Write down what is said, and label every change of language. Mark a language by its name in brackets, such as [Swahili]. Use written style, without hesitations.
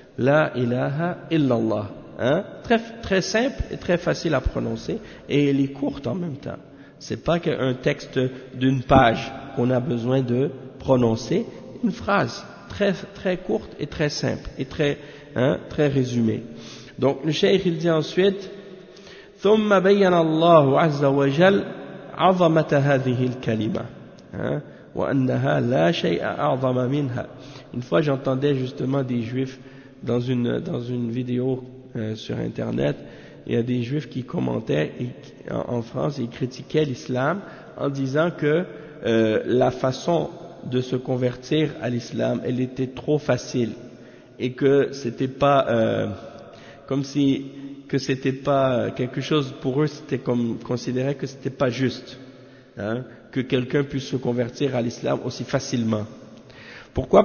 [French] La ilaha illallah. Hein? Très, très simple et très facile à prononcer, et elle est courte en même temps. Ce n'est pas qu'un texte d'une page qu'on a besoin de prononcer. Une phrase très, très courte et très simple et très, hein, très résumée. Donc le cheikh il dit ensuite, [Arabic] ثم بين الله عز وجل عظمة هذه الكلمة وأنها لا شيء أعظم منها. [French] Une fois j'entendais justement des juifs dans une vidéo sur internet, il y a des juifs qui commentaient en France, ils critiquaient l'islam en disant que la façon de se convertir à l'islam, elle était trop facile et que c'était pas comme si que c'était pas quelque chose pour eux, c'était comme considéré que c'était pas juste, hein, que quelqu'un puisse se convertir à l'islam aussi facilement. Pourquoi?